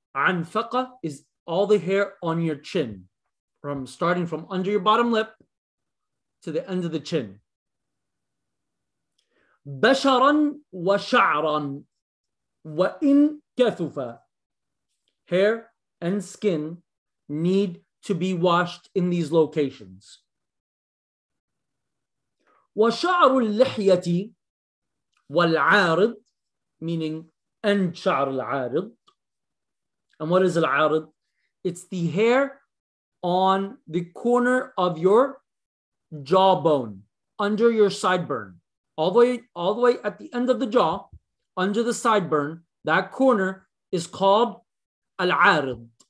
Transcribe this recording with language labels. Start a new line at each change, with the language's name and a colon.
English: عَنْفَقَة is all the hair on your chin. From starting from under your bottom lip to the end of the chin.
Arabic: بَشَرًا وَشَعْرًا وَإِنْ كَثُفَ.
English: Hair and skin need to be washed in these locations.
Arabic: وَشَعْرُ اللِّحْيَةِ وَالْعَارِضِ,
English: meaning
Arabic: أَنْ شَعْرُ الْعَارِضِ.
English: And what is
Arabic: العارض?
English: It's the hair on the corner of your jawbone, under your sideburn. All the way at the end of the jaw, under the sideburn, that corner is called الْعَارِضِ.